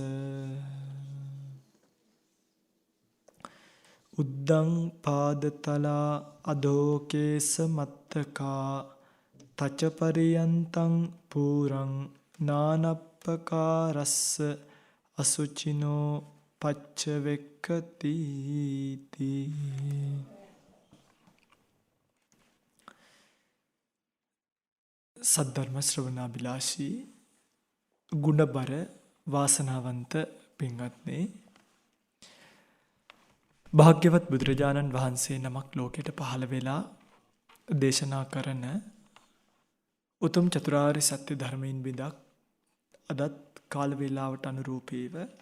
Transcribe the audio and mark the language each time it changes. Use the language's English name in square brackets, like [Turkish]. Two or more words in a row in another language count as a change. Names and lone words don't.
[Pali] උද්දං පාදතලා අදෝකේස මත්තකා තච පරියන්තං පූරං නානප්පකාරස්ස අසුචිනෝ පච්චවෙක්කති. [Sinhala] සද්ධර්ම ශ්‍රවණාබිලාෂී ගුණබර වාසනාවන්ත පින්වත්නි, භාග්‍යවත් බුදුරජාණන් වහන්සේ නමක් ලෝකයට පහළ වෙලා දේශනා කරන උතුම් චතුරාර්ය සත්‍ය ධර්මයෙන් බිඳක් අදත් කාල වේලාවට අනුරූපීව